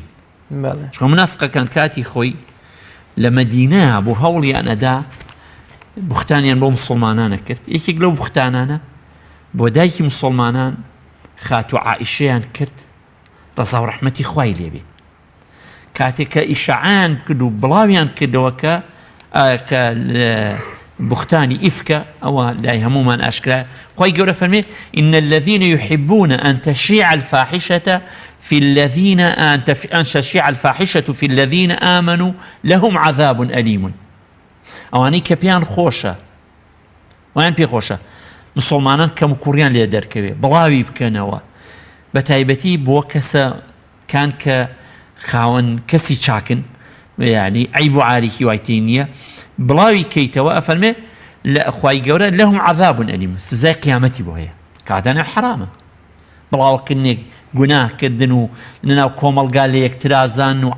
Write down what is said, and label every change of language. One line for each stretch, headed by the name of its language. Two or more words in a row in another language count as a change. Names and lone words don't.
Central Kurdish: چکە منافقەکان کاتی خۆی لە مەدینە بۆ هەوڵیان ئەدا بوختانیان بۆ مسڵمانانە کرد یەکێک لەو بوختانانە بۆ دایکی مسڵمانان خاتو عائیشەیان کرد ڕەزا و ڕەحمەتی خوای لێبێ کاتێک کە ئیشاعیان کرد و بڵاویان کردەوە کە بختانی ئیفکە ئەوە لای هەمومان ئاشکرا خی گەورە فەرمێ
Arabic: إن الذين يحبون أن تشيع الفاحشة في الذين أن تشيع الفاحشة في الذين آمنوا لهم عذاب
Central Kurdish: أليم ئەوانەی کە پێیان خۆشە ویان پێ خۆشە مسلمانان کەم کوڕیان لێ دەرکەوێ بڵاوی بکەنەوە بە تایبەتی بۆ کەسە کان کە خاوەن کەسی چاکن یعنی عیب و عاریکی وایتی نییە بڵاوی کەیتەوە ئەفەرمێ لە خوای گەورە
Arabic: لەهم عەذاب ئەلیم
Central Kurdish: سزای قیامەتی بۆ هەیە کاتانە حرامە بڵاوکردنێک گوناهکردن و لەناو کۆمەڵگا لە یەکترازان و